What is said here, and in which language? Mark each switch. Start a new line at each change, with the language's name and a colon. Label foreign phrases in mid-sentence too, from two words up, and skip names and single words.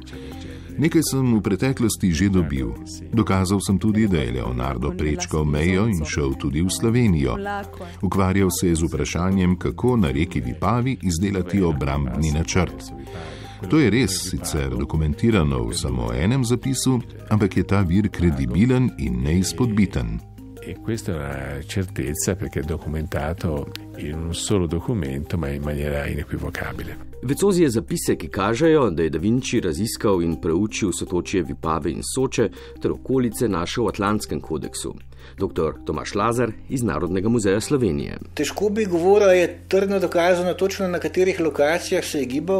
Slovenian: Nekaj sem v preteklosti že dobil. Dokazal sem tudi, da je Leonardo prečkal mejo in šel tudi v Slovenijo. Ukvarjal se je z vprašanjem, kako na reki Vipavi izdelati obrambni načrt. To je res sicer dokumentirano v samo enem zapisu, ampak je ta vir kredibilen in neizpodbiten.
Italian: E questa è una certezza perché è documentato in un solo documento, ma in maniera inequivocabile.
Slovenian: Vezzosi je zapise, ki kažejo, da je Da Vinci raziskal in preučil sotočje Vipave in Soče ter okolice našel v Atlantskem kodeksu. Dr. Tomaž Lazar iz Narodnega muzeja Slovenije. Težko bi govoril, je trdno dokazano točno na katerih lokacijah se je gibal.